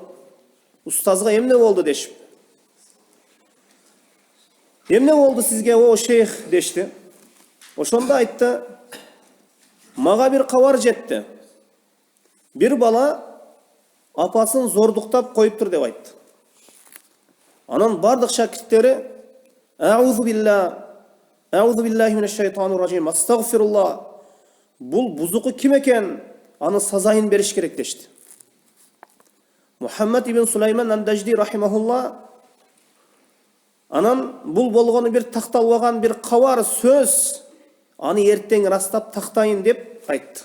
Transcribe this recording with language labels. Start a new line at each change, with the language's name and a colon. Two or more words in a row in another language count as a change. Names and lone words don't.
Kyrgyz: Устазга эмне болду дешип. Эмне болду сизге о шейх дешти. Ошондо айтты: мага бир кабар жетти. Бир бала апасын зордуктап коюптур деп айтты. Анан бардык шакирттери
Arabic: أعوذ بالله من الشيطان الرجيم,
Kyrgyz: астагфируллах. Бул бузуку ким экен? Аны сазайын бериш керек дешти. Мухаммад ибн Сулайман ан-Дажди рахимахулла анан бул болгону бир такталбаган бир кабар сөз, аны эртең растап тактайын деп айтты.